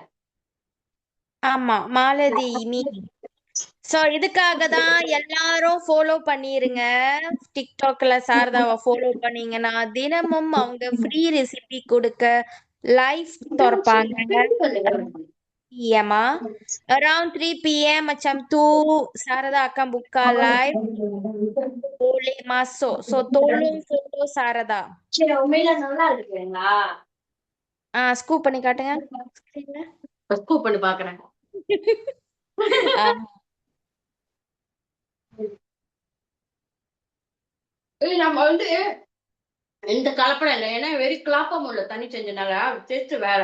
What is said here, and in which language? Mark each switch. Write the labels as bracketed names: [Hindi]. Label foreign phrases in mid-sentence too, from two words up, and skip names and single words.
[Tamil] ஆமா மாலதி நீ. சோ இதுக்காக தான் எல்லாரும் ஃபாலோ பண்ணிருங்க. டிக்டாக்ல சாரதாவை ஃபாலோ பண்ணீங்கன்னா தினமும் அவங்க [English] free recipe [Tamil] கொடுக்க லைவ் திறப்பாங்க. [Malay] PMA [English] around 3 PM [Malay] macam tu Sarada akan buka live, boleh masuk. So tolong follow Sarada. [Tamil] சரி, உண்மையில நல்லா இருக்குங்களா? ஸ்கூப் பண்ணி காட்டுங்க ஸ்கிரீன்ல. ஸ்கூப் பண்ணி பாக்குறேன். நம்ம வந்து எந்த கலப்படம் இல்லை, ஏன்னா வெறி கிளாப்பம் உள்ள தண்ணி செஞ்சனால டேஸ்ட் வேற.